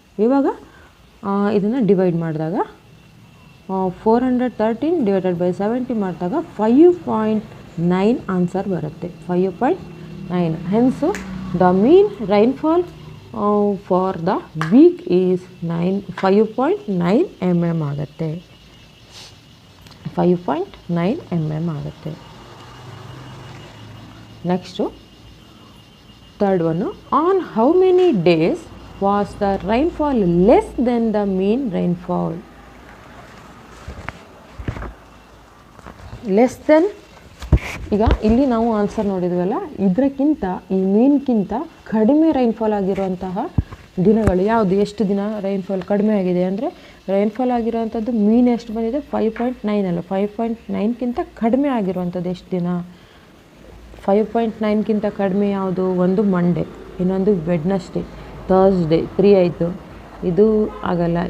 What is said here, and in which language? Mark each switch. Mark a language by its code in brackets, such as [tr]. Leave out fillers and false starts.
[kn] ಇವಾಗ ಇದನ್ನು ಡಿವೈಡ್ ಮಾಡಿದಾಗ 413 ಡಿವೈಡೆಡ್ ಬೈ 70 ಮಾಡಿದಾಗ 5.9 ಆನ್ಸರ್ ಬರುತ್ತೆ, 5.9. [en] hence the mean rainfall for the week is 5.9 mm [kn] ಆಗುತ್ತೆ, 5.9 mm ಆಗುತ್ತೆ. [en] Next third one, on how many days was the rainfall less than the mean rainfall? [kn] Less than, ಈಗ ಇಲ್ಲಿ ನಾವು ಆನ್ಸರ್ ನೋಡಿದ್ವಲ್ಲ, ಇದಕ್ಕಿಂತ ಈ ಮೀನ್ಗಿಂತ ಕಡಿಮೆ ರೈನ್ಫಾಲ್ ಆಗಿರುವಂತಹ ದಿನಗಳು ಯಾವುದು, ಎಷ್ಟು ದಿನ ರೈನ್ಫಾಲ್ ಕಡಿಮೆ ಆಗಿದೆ ಅಂದರೆ ರೈನ್ಫಾಲ್ ಆಗಿರುವಂಥದ್ದು ಮೀನ್ ಎಷ್ಟು ಬಂದಿದೆ 5.9 ಅಲ್ಲ, 5.9ಗಿಂತ ಕಡಿಮೆ ಆಗಿರುವಂಥದ್ದು ಎಷ್ಟು ದಿನ, 5.9ಗಿಂತ ಕಡಿಮೆ ಯಾವುದು, ಒಂದು ಮಂಡೇ, ಇನ್ನೊಂದು ವೆಡ್ನಸ್ಡೇ, ಥರ್ಸ್ಡೇ 3 ಆಯಿತು, ಇದು ಆಗಲ್ಲ.